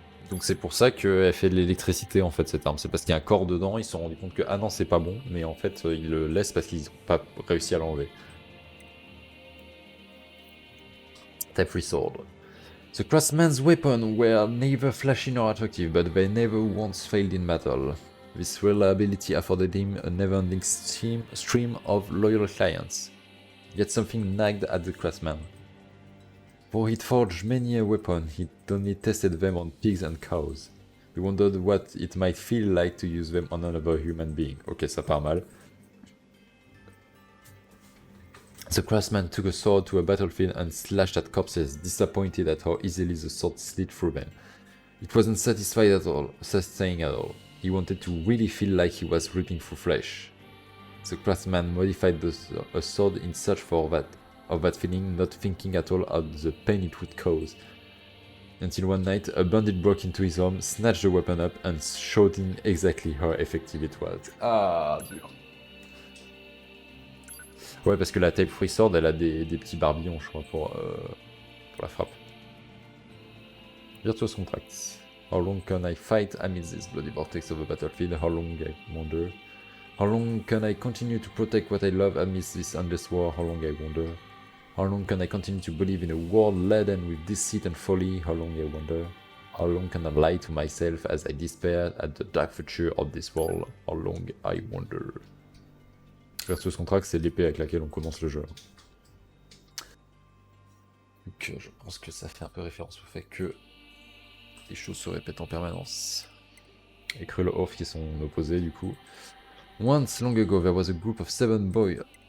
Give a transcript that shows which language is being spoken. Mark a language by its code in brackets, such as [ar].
[fr] Donc c'est pour ça qu'elle fait de l'électricité en fait cette arme. C'est parce qu'il y a un corps dedans, ils se sont rendus compte que ah non c'est pas bon, mais en fait ils le laissent parce qu'ils n'ont pas réussi à l'enlever. [en] Type 3 Sword. The craftsman's weapons were neither flashy nor attractive, but they never once failed in battle. This reliability afforded him a never-ending stream of loyal clients. Yet something nagged at the craftsman. For he'd forged many a weapon, he'd only tested them on pigs and cows. He wondered what it might feel like to use them on another human being. [fr] Ok, ça part mal. [en] The craftsman took a sword to a battlefield and slashed at corpses, disappointed at how easily the sword slid through them. It wasn't satisfying at all. He wanted to really feel like he was ripping through flesh. The craftsman modified a sword in search of that feeling, not thinking at all of the pain it would cause. Until one night, a bandit broke into his home, snatched the weapon up, and showed him exactly how effective it was. [fr] Ah, dur. Ouais, parce que la Type 3 Sword, elle a des petits barbillons, je crois, pour la frappe. [en] Virtuous Contracts. How long can I fight amidst this bloody vortex of the battlefield? How long, I wonder. How long can I continue to protect what I love amidst this endless war? How long, I wonder. How long can I continue to believe in a world laden with deceit and folly? How long, I wonder. How long can I lie to myself as I despair at the dark future of this world? How long, I wonder. [fr] Virtuous Contract, c'est l'épée avec laquelle on commence le jeu. Donc je pense que ça fait un peu référence au fait que les choses se répètent en permanence. Et Cruel Oath qui sont opposés du coup. [en] Once long ago there was a group of 7 boys.